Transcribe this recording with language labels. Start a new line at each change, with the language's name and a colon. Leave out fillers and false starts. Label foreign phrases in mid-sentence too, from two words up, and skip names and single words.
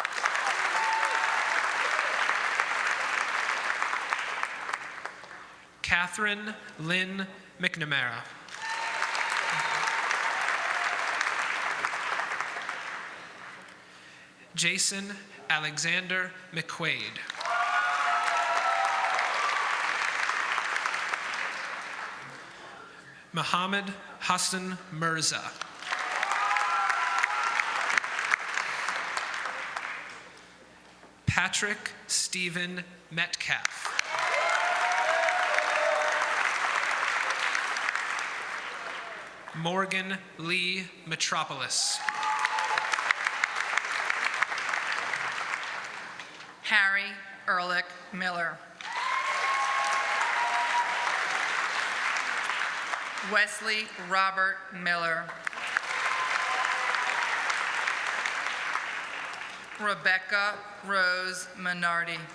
English: Catherine Lynn McNamara. Jason Alexander McQuaid. Muhammad Hassan Mirza. Patrick Stephen Metcalf. Morgan Lee Metropolis. Harry Ehrlich Miller. Wesley Robert Miller. Rebecca Rose Minardi.